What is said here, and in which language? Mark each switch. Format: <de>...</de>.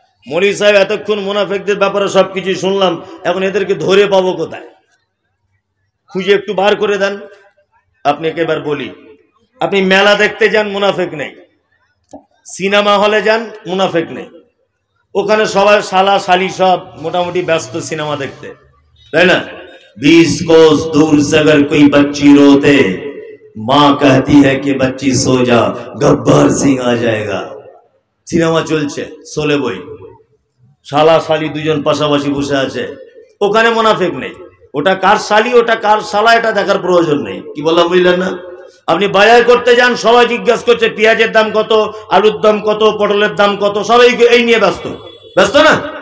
<bn>মৌলভী সাহেব এতক্ষণ মুনাফিকদের ব্যাপারে সবকিছু শুনলাম, এখন এদেরকে ধরে পাবো কোথায়? খুঁজে একটু বার করে দেন। আপনি একেবার বলি, আপনি মেলা দেখতে যান, মুনাফিক নেই। সিনেমা হলে যান, মুনাফিক নেই। ওখানে সবাই শালা শালি সব মোটামুটি ব্যস্ত সিনেমা দেখতে, তাই না?</bn> <hi>20 कोस दूर से अगर कोई बच्ची रोते, माँ कहती है कि बच्ची सो जा, गब्बर सिंह आ जाएगा।</hi> <bn>সিনেমা চলছে, সোলে বই, শালা শালি দুজন পাশাপাশি বসে আছে, ওখানে মুনাফিক নেই। ওটা কার শালি, ওটা কার শালা, এটা দেখার প্রয়োজন নেই। কি বললাম বুঝলেন না? আপনি বাজার করতে যান, সবাই জিজ্ঞাসা করছে পেঁয়াজের দাম কত, আলুর দাম কত, পটলের দাম কত, সবাই এই নিয়ে ব্যস্ত না?</bn>